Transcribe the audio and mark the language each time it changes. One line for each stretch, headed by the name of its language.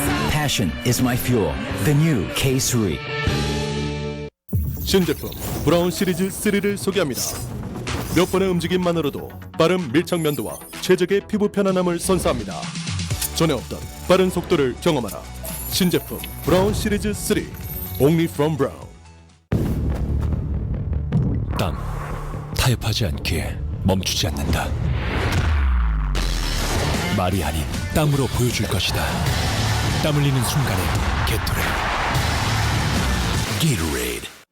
English: Passion is my fuel. The new K3.
Korean: 신제품 브라운 시리즈 3를 소개합니다. 몇 번의 움직임만으로도 빠른 밀착 면도와 최적의 피부 편안함을 선사합니다. 전에 없던 빠른 속도를 경험하라. 신제품 브라운 시리즈 3
English: Only from Brown.
Korean: 땀 타협하지 않기에 멈추지 않는다. 말이 아닌 땀으로 보여줄 것이다. 땀 흘리는 순간에 게토레이드.